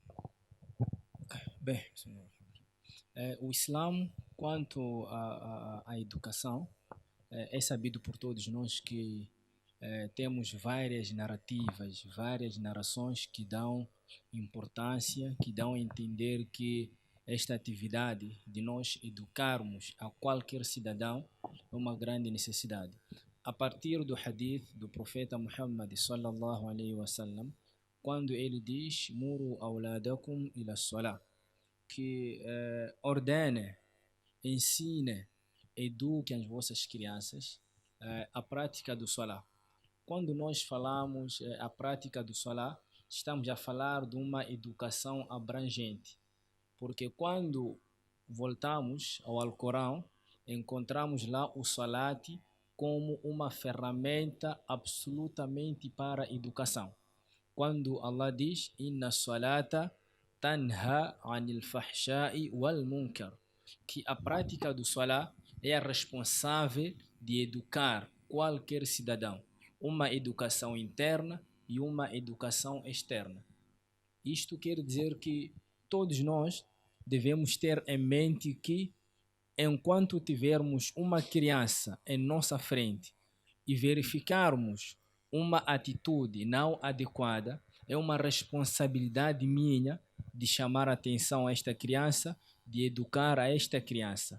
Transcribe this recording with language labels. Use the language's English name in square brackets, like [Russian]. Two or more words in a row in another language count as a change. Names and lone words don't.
[Portuguese] Bem, o Islã, quanto à educação, é sabido por todos nós que temos várias narrativas, várias narrações que dão importância, que dão a entender que esta atividade de nós educarmos a qualquer cidadão é uma grande necessidade. A partir do hadith do profeta Muhammad [Arabic] صلى الله عليه وسلم, [Portuguese] quando ele diz: [Arabic] "مروا أولادكم إلى الصلاة", [Portuguese] que ordene, ensine, eduque as vossas crianças a prática do salah. Quando nós falamos a prática do salah, estamos a falar de uma educação abrangente, porque quando voltamos ao Alcorão, encontramos lá o salat como uma ferramenta absolutamente para a educação. Quando Allah diz: [Arabic] "إن الصلاة تنهى عن الفحشاء والمنكر", [Portuguese] que a prática do salah é a responsável de educar qualquer cidadão, uma educação interna e uma educação externa. Isto quer dizer que todos nós devemos ter em mente que, enquanto tivermos uma criança em nossa frente e verificarmos uma atitude não adequada, é uma responsabilidade minha de chamar a atenção a esta criança, de educar a esta criança.